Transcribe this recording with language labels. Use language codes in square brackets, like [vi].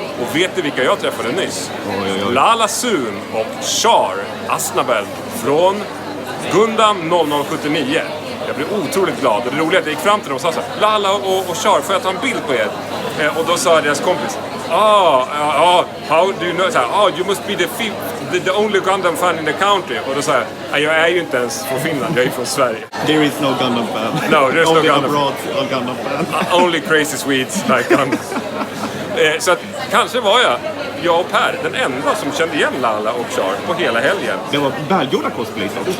[sv] Och vet du vilka jag träffade nyss? Lala Sun och Char Asnabel från Gundam 0079. Jag blev otroligt glad. Och det roliga är att jag gick fram till dem och sa så här, Lala och Char, får jag ta en bild på er? [en] Och då sa deras kompis, how do you know? You must be the only Gundam fan in the country. [sv] Och då sa jag är ju inte ens från Finland, jag är från Sverige. [en] There is no Gundam fan. No, there's no Gundam abroad Gundam fan. Only crazy Swedes like Gundam. [sv] Så att kanske var jag och Per den enda som kände igen Lala och Char på hela helgen. Det var välgjorda cosplays också.